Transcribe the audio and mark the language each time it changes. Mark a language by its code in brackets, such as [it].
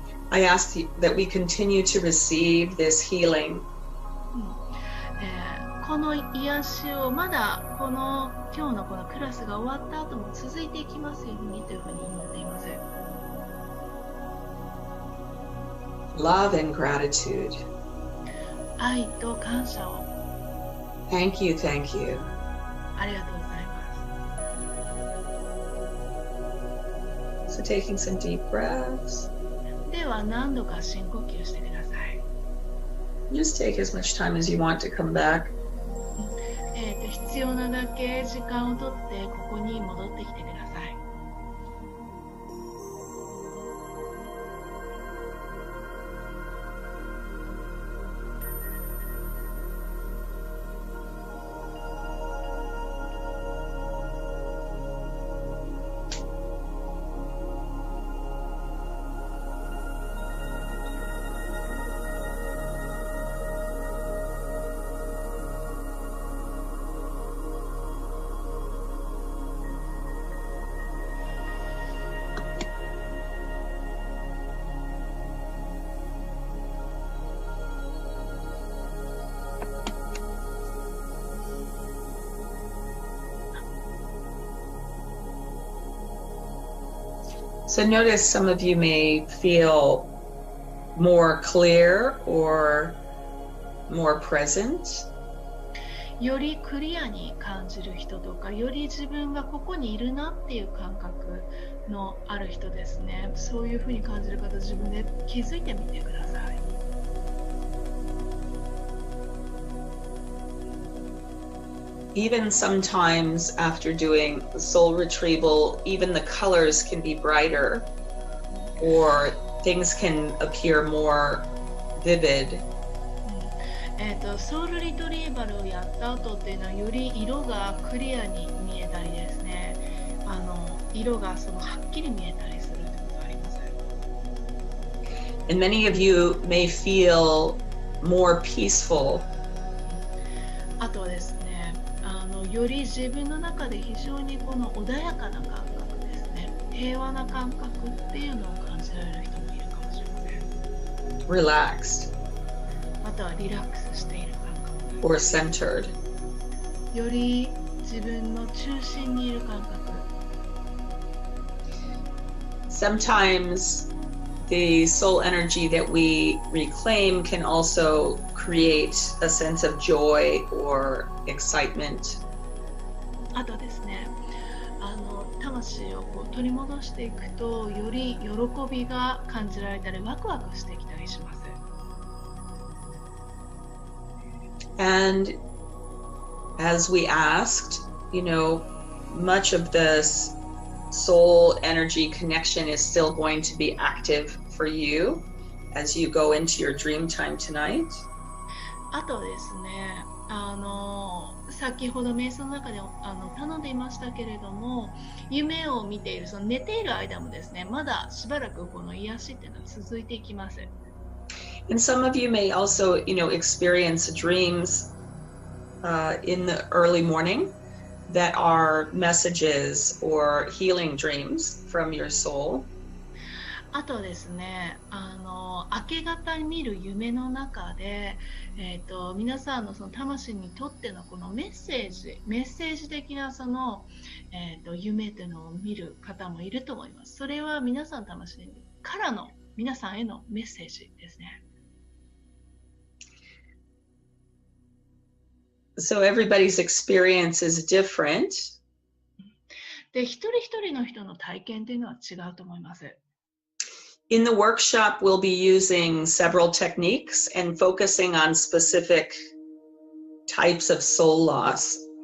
[en] I ask that we continue to receive this healing. [ja] この癒しをまだ今日のこのクラスが終わった後も続いていきますようにというふうに祈っています。 [en] Love and gratitude. [ja] 愛と感謝を。 [en] Thank you, thank you. [ja] ありがとうございます。 [en] So taking some deep breaths. [ja] では何度か深呼吸してください。 [en] Just take as much time as you want to come back. [ja] 必要なだけ時間をとってここに戻ってきてください。 [en] So notice some of you may feel more clear or more present? [ja] よりクリアに感じる人とか、より自分がここにいるなっていう感覚のある人ですね。そういうふうに感じる方、自分で気づいてみてください。 [en] Even sometimes after doing soul retrieval, even the colors can be brighter or things can appear more vivid. [ja] ソウルリトリーバルをやった後っていうのはより色がクリアに見えたりですね、色がはっきり見えたりするってことがあります。 [en] And many of you may feel more peaceful. [ja] あとはですね、より自分の中で非常にこの穏やかな感覚ですね、平和な感覚っていうのを感じられる人もいるかもしれません。 [en] Relaxed. [ja] またはリラックスしている感覚。 [en] Or centered. [ja] より自分の中心にいる感覚。 [en] Sometimes the soul energy that we reclaim can also create a sense of joy or excitement. [ja] あとですね、魂を取り戻していくと、より喜びが感じられたり、ワクワクしてきたりします。 [en] And as we asked, much of this soul energy connection is still going to be active for you as you go into your dream time tonight. [ja] あとですね、先ほど瞑想の中で頼んでいましたけれども、夢を見ている、寝ている間もですね、まだしばらくこの癒しっていうのは続いていきます。 [en] And some of you may also, experience dreams in the early morning that are messages or healing dreams from your soul. [ja] あとですね、明け方に見る夢の中で、皆さんの魂にとってのこのメッセージ的な夢というのを見る方もいると思います。それは皆さんの魂からの皆さんへのメッセージですね。 [en] So everybody's experience is different. [ja] で、一人一人の人の体験というのは違うと思います。 [en] In the workshop, we'll be using several techniques and focusing on specific types of soul loss.